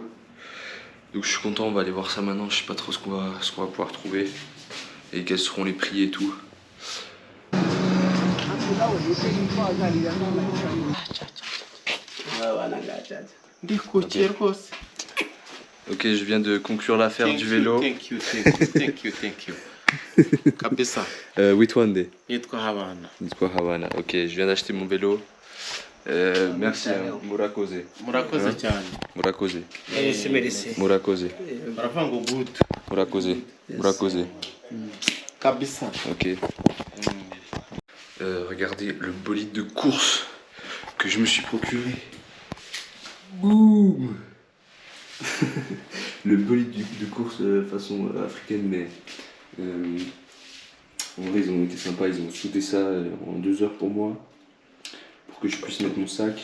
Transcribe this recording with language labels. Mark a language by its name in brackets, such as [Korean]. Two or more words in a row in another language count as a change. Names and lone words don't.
[French] Donc je suis content, on va aller voir ça maintenant, je sais pas trop ce qu'on va pouvoir trouver et quels seront les prix et tout. Ok, je viens de conclure l'affaire du vélo. [English] Thank you. Kabisa. Which one day? [Kinyarwanda] Yitwa Havana. Havana. [French] Ok, je viens d'acheter mon vélo. Merci, [Kinyarwanda] Murakoze. Murakoze cyane. Murakoze. [French] Merci. [Kinyarwanda] Murakoze. Baravuga ngo good. Murakoze. Murakoze. Kabisa. [French] Ok. Regardez le bolide de course que je me suis procuré. Boum. Le bolide de course façon africaine, mais en vrai ils ont été sympas, ils ont soudé ça en 2 heures pour moi, pour que je puisse mettre mon sac.